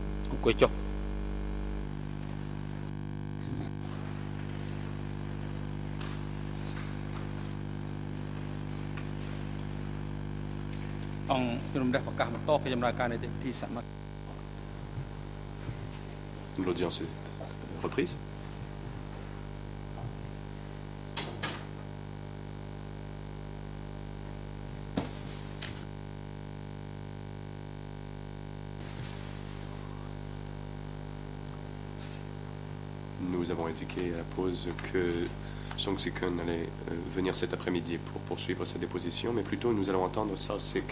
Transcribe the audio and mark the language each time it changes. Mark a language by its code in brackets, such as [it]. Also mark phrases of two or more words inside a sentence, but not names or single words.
[km] អង្គុយចុះអង្គជំនុំរះប្រកាសបន្តកិច្ចដំណើរការនីតិវិធីសមាជិក [fr] L'audience est reprise. Nous avons indiqué à la pause que Song Si-keun allait venir cet après-midi pour poursuivre sa déposition, mais plutôt nous allons entendre Sao-sik.